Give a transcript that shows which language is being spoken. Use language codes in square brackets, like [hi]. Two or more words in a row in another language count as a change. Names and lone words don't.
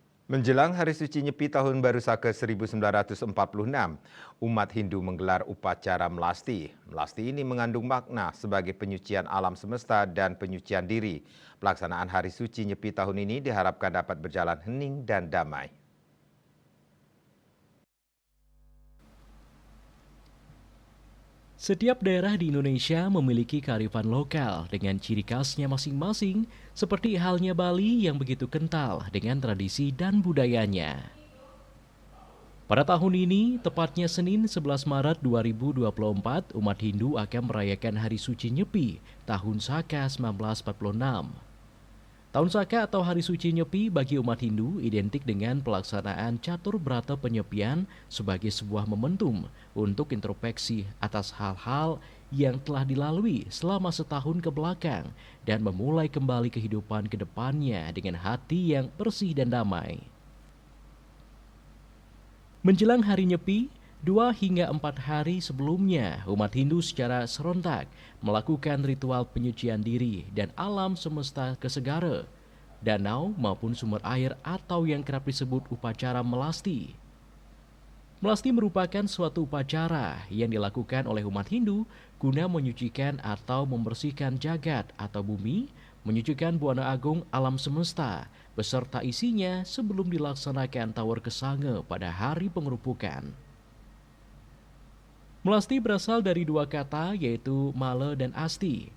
[id] Menjelang Hari Suci Nyepi Tahun Baru Saka 1946, umat Hindu menggelar upacara melasti. Melasti ini mengandung makna sebagai penyucian alam semesta dan penyucian diri. Pelaksanaan Hari Suci Nyepi tahun ini diharapkan dapat berjalan hening dan damai. Setiap daerah di Indonesia memiliki kearifan lokal dengan ciri khasnya masing-masing, seperti halnya Bali yang begitu kental dengan tradisi dan budayanya. Pada tahun ini, tepatnya Senin 11 Maret 2024, umat Hindu akan merayakan Hari Suci Nyepi tahun Saka 1946. Tahun Saka atau Hari Suci Nyepi bagi umat Hindu identik dengan pelaksanaan catur berata penyepian sebagai sebuah momentum untuk introspeksi atas hal-hal yang telah dilalui selama setahun ke belakang dan memulai kembali kehidupan ke depannya dengan hati yang bersih dan damai. Menjelang Hari Nyepi, 2 hingga 4 hari sebelumnya, umat Hindu secara serentak melakukan ritual penyucian diri dan alam semesta ke segara, danau maupun sumber air atau yang kerap disebut upacara melasti. Melasti merupakan suatu upacara yang dilakukan oleh umat Hindu guna menyucikan atau membersihkan jagat atau bumi, menyucikan buana agung alam semesta, beserta isinya sebelum dilaksanakan tawar kesange pada hari pengerupukan. Melasti berasal dari 2 kata yaitu male dan asti.